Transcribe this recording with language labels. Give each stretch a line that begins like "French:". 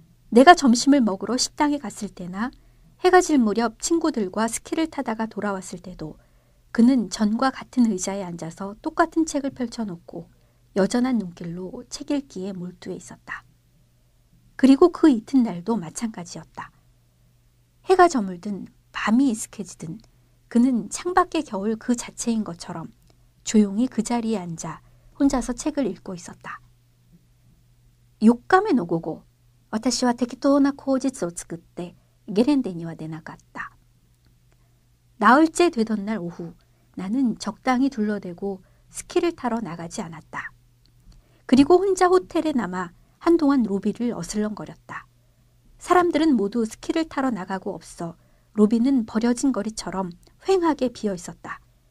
Korean: 내가 점심을 먹으러 식당에 갔을 때나 해가 질 무렵 친구들과 스키를 타다가 돌아왔을 때도 그는 전과 같은 의자에 앉아서 똑같은 책을 펼쳐놓고 여전한 눈길로 책 읽기에 몰두해 있었다. 그리고 그 이튿날도 마찬가지였다. 해가 저물든 밤이 이슥해지든 그는 창밖의 겨울 그 자체인 것처럼 조용히 그 자리에 앉아 혼자서 책을 읽고 있었다.
Japanese: 4日目の午後、私は適当な口実を作ってゲレンデには出なかった.
Korean: 나흘째 되던 날 오후, 나는 적당히 둘러대고 스키를 타러 나가지 않았다. 그리고 혼자 호텔에 남아 한동안 로비를 어슬렁거렸다. 사람들은 모두 스키를 타러 나가고 없어 로비는 버려진 거리처럼 휑하게 비어 있었다.